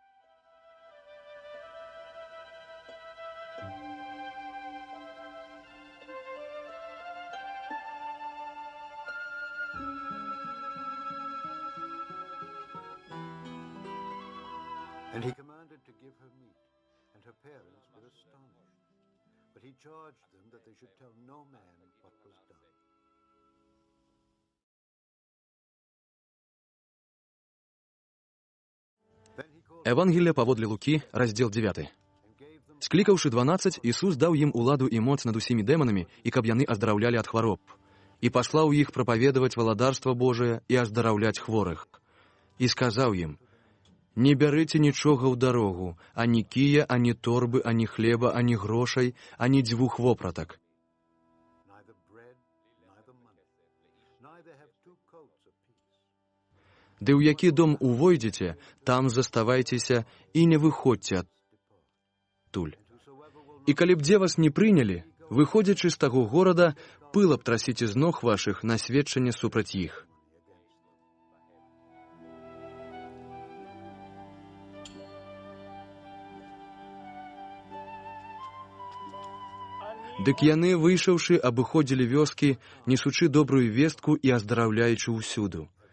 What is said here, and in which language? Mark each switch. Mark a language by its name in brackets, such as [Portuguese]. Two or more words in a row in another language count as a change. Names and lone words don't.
[English] And he commanded to give her meat, and her parents were astonished. But he charged them that they should tell no man what was done. Then he called [Belarusian] Евангелие паводле Лукі, раздзел 9. [English] and gave them [Belarusian] Склікаўшы 12, Ісус даў ім уладу і моц над усімі дэманамі, і каб яны аздараўлялі ад хвароб. І паслаў іх прапаведаваць валадарства Божае і аздараўляць хворых. І сказаў ім: «Не бярыце нічога ў дарогу, ані кія, ані торбы, ані хлеба, ані грошай, ані дзвюх вопратак. [English] neither bread, neither money, neither have two coats apiece. [Belarusian] Ды ў які дом увойдзеце, там заставайцеся і не выходзьце адтуль. І калі б дзе вас не прынялі, выходзячы з таго горада, пыл абтрасіце з ног вашых на сведчанне супраць іх». Дык яны, выйшаўшы, абыходзілі вёскі, несучы добрую вестку і аздараўляючы ўсюду.